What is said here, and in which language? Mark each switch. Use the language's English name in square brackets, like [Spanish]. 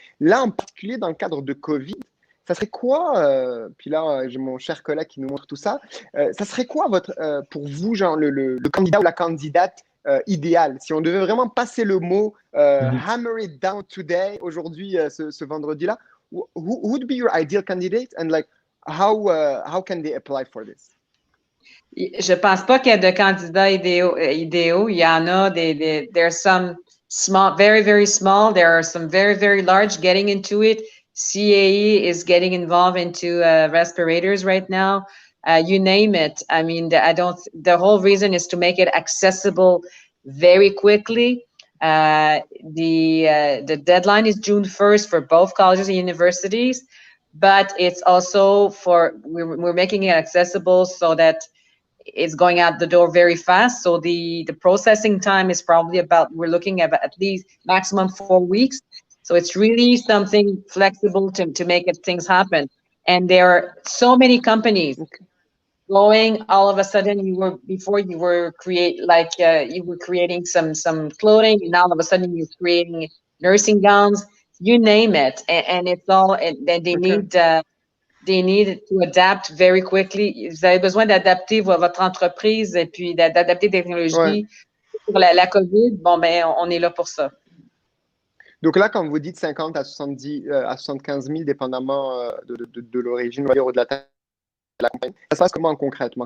[French] Là, en particulier dans le cadre de COVID, ça serait quoi, puis là, j'ai mon cher collègue qui nous montre tout ça, ça serait quoi pour vous, genre, le candidat ou la candidate idéale? Si on devait vraiment passer le mot [English] hammer it down today, [French] aujourd'hui, ce vendredi-là, [English] who would be your ideal candidate and like how can they apply for this? [French] Je pense pas qu'il y ait de candidats idéaux. Il y en a [English] there's some small, very, very small. There are some very, very large getting into it. CAE is getting involved into respirators right now. You name it. I mean, the whole reason is to make it accessible very quickly. The deadline is June 1st for both colleges and universities, but it's also we're making it accessible so that it's going out the door very fast. So the processing time is probably we're looking at least maximum 4 weeks. So it's really something flexible to make things happen. And there are so many companies going. All of a sudden, you were creating some clothing, and now all of a sudden you're creating nursing gowns. You name it, and it's all. And they need they need to adapt very quickly. [French] Vous avez besoin d'adapter votre entreprise et puis d'adapter des technologies pour la COVID. Bon, ben, on est là pour ça. Donc là, quand vous dites 50 à 75 000, dépendamment de l'origine, ou de la taille de la compagnie, ça se passe comment concrètement?